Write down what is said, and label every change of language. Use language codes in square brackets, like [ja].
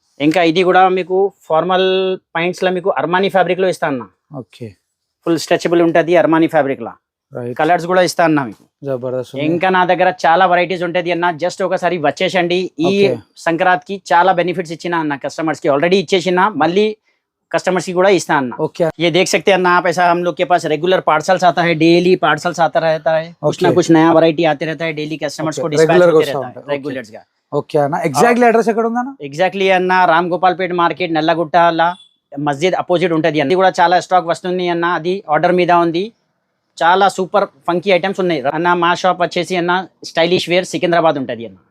[te] ఇంకా ఇది కూడా మీకు ఫార్మల్ పాయింట్స్ లో మీకు అర్మానీ ఫ్యాబ్రిక్ లో ఇస్తా అన్న. ఓకే, ఫుల్ స్ట్రెచబుల్ ఉంటది అర్మానీ ఫ్యాబ్రిక్ లా. కలర్స్ కూడా ఇస్తా అన్న మీకు. జబర్దస్త్. ఇంకా నా దగ్గర చాలా వెరైటీస్ ఉంటది అన్న. జస్ట్ ఒకసారి వచ్చేసండి. ఈ సంక్రాంతికి చాలా బెనిఫిట్స్ ఇచ్చిన అన్న కస్టమర్స్ కి, ఆల్రెడీ ఇచ్చేసిన, మళ్ళీ कस्टमर्स की इस्ता अन्ना। [hi] ओके, ये देख सकते हैं अन्ना आप, ऐसा हम लोग के पास रेगुलर पार्सल्स आता है, डेली पार्सल्स आता रहता है, कुछ ना कुछ नया वैरायटी आते रहता है, डेली कस्टमर्स को डिस्पैच होते रहता है रेगुलर्स का। [te] ఓకే అన్న, ఎగ్జాక్ట్లీ అడ్రస్ ఎక్కడ ఉందన్న? ఎగ్జాక్ట్లీ అన్న రామ్ గోపాల్ పేట్ మార్కెట్ నల్లగుట్టాల మస్జిద్ అపోజిట్ ఉంటది అన్న. ఇది కూడా చాలా స్టాక్ వస్తుంది అన్న, అది ఆర్డర్ మీద ఉంది. చాలా సూపర్ ఫంకీ ఐటమ్స్ ఉన్నాయి అన్న. మా షాప్ వచ్చేసి అన్న స్టైలిష్ వేర్ సికింద్రాబాద్ ఉంటది అన్న.